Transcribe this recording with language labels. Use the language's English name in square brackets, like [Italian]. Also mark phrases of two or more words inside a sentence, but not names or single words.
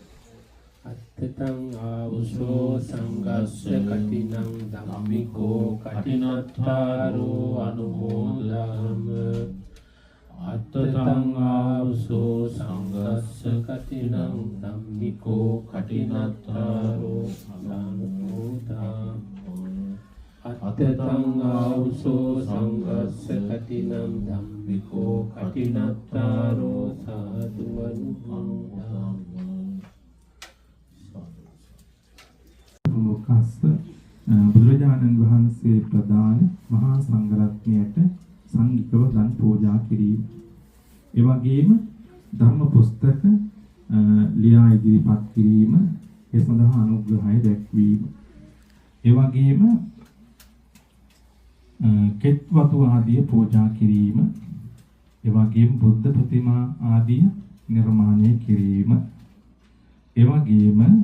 [Pali] අත්තං ආවුසෝ සංගස්ස කටිනං ධම්මිකෝ කටිනත්තාරෝ අනුමෝදාම අත්තං ආවුසෝ සංගස්ස කටිනං ධම්මිකෝ කටිනත්තාරෝ අනුමෝදාම අත්තං ආවුසෝ සංගස්ස කටිනං ධම්මිකෝ කටිනත්තාරෝ සාදු අනුමෝදාම [Sinhala] මොකස්ස බුදුරජාණන් වහන්සේ ප්‍රදාන මහා සංඝරත්නයට සංඝිකව දන් පූජා කිරීම ධර්ම පුස්තක ලියා ඉදිරිපත් කිරීම, ඒ සඳහා අනුග්‍රහය දැක්වීම. ඒ වගේම කෙත් වතු ආදී පූජා කිරීම, ඒ වගේම බුද්ධ ප්‍රතිමා ආදී නිර්මාණය කිරීම, ඒ වගේම